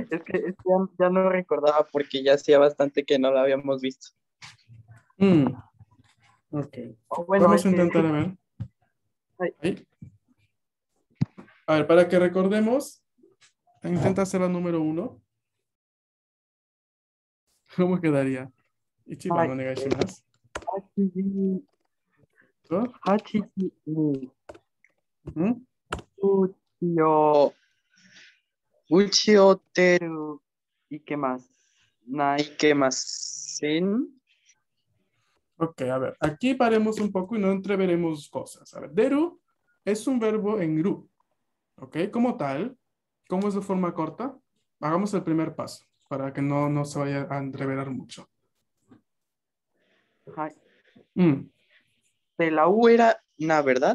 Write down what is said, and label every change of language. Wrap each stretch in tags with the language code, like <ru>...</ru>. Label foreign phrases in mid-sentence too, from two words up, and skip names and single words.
<es>Es que ya no recordaba porque ya hacía bastante que no la habíamos visto. Ok. O bueno, Vamos a intentar a ver. Ay. Ahí. A ver, para que recordemos, intenta hacer la número 1. ¿Cómo quedaría?</es> <ja>一番お願いします.</ja> <es>¿No?</es> <ja>はちちに Ujú. うちをてるいけます. ないけません.</ja> <es>Ok, a ver, aquí paremos un poco y no entreveremos cosas. A ver, deru es un verbo en ru. Ok, como tal, ¿cómo es de forma corta? Hagamos el primer paso para que no se vaya a entreverar mucho. De la U era na, ¿verdad?</es>